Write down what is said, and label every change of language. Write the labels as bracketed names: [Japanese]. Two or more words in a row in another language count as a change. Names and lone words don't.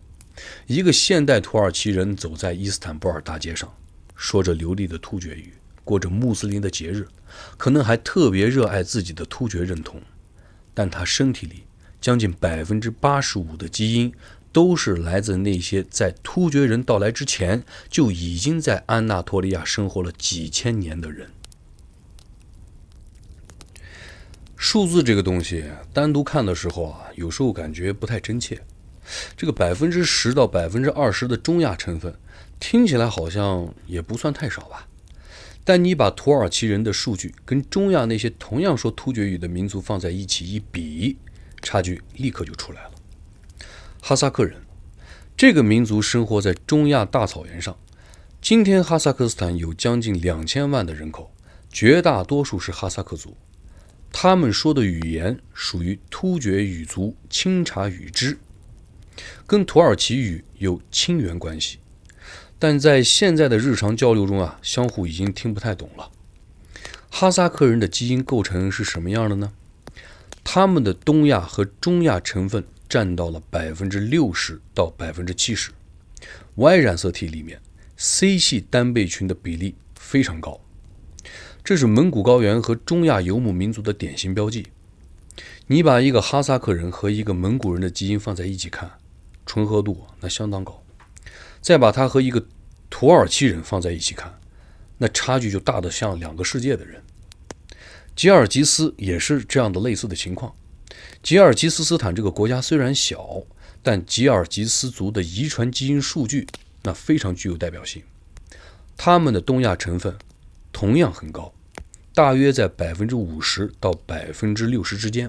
[Chinese] 一個現代土耳其人走在伊斯坦布爾大街上，說着流利的突厥語，過着穆斯林的節日，可能還特別熱愛自己的突厥認同，但他身體裡將近 85% 的基因都是來自那些在突厥人到來之前就已經在安納托利亞生活了幾千年的人。數字這個東西單獨看的時候有時候感覺不太真切。這個 10% 到 20% 的中亞成分聽起來好像也不算太少吧，但你把土耳其人的数据跟中亞那些同樣說突厥語的民族放在一起一比，差距立刻就出来了。哈薩克人這個民族生活在中亞大草原上，今天哈薩克斯坦有將近2000萬的人口，絕大多數是哈薩克族，他們說的語言屬於突厥語族欽察語支，跟土耳其語有親緣關係，但在現在的日常交流中相互已經聽不太懂了。哈薩克人的基因構成是什麼樣的呢？他們的東亞和中亞成分占到了 60% 到 70%， Y 染色體裡面 C 系单倍群的比例非常高，這是蒙古高原和中亞游牧民族的典型標記。你把一個哈薩克人和一個蒙古人的基因放在一起看，重合度那相當高，再把它和一个土耳其人放在一起看，那差距就大得像两個世界的人。吉爾吉斯也是這樣的類似的情況。吉爾吉斯斯坦這個國家雖然小，但吉爾吉斯族的遺傳基因數據那非常具有代表性。他們的東亞成分同樣很高， 大約在50%到60%之間。